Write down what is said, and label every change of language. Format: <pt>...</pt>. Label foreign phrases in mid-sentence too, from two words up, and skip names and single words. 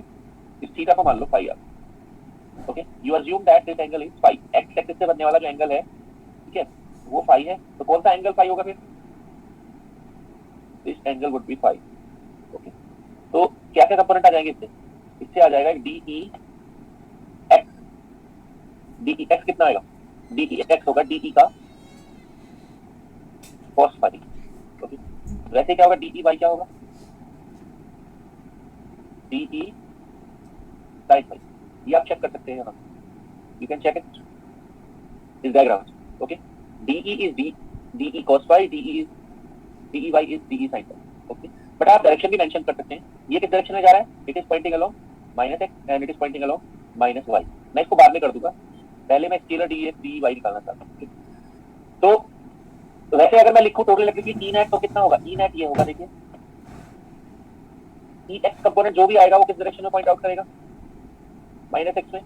<hi>इस थीटा को मान लो फाई आर.</hi> <en>okay, you assume that this angle is phi.</en> <hi>एक्स एक्सिस से बनने वाला जो एंगल है, ठीक है, वो फाई है. तो कौन सा एंगल फाई होगा फिर?</hi> <en>this angle would be phi.</en> <hi>ओके, तो क्या क्या कंपोनेंट आ जाएंगे इससे? इससे आ जाएगा DE x. DE x कितना आएगा? DE x होगा DE का cos फाई. ओके, वैसे क्या होगा? DE y क्या होगा? DE sin फाई. ये आप चेक कर सकते हैं यहाँ.</hi> <en>you can check it this diagram.</en> <hi>ओके,</hi> <en>DE is DE cos phi, DE y is DE sin phi.</en> <hi>ओके, बट आप डायरेक्शन भी मेंशन कर सकते हैं. ये किस डायरेक्शन में जा रहा है?</hi> <en>it is pointing along -x and it is pointing along -y.</en> <hi>मैं इसको बाद में कर दूंगा, पहले मैं स्केलर dx dy निकालना चाहता हूँ. तो वैसे अगर मैं लिखूं</hi> <en>total electric field</en> <hi>E नेट तो कितना होगा? E नेट ये होगा, देखिए Ex कंपोनेंट जो भी आएगा वो किस डायरेक्शन में</hi> <en>point out</en> <hi>करेगा? -x में.</hi>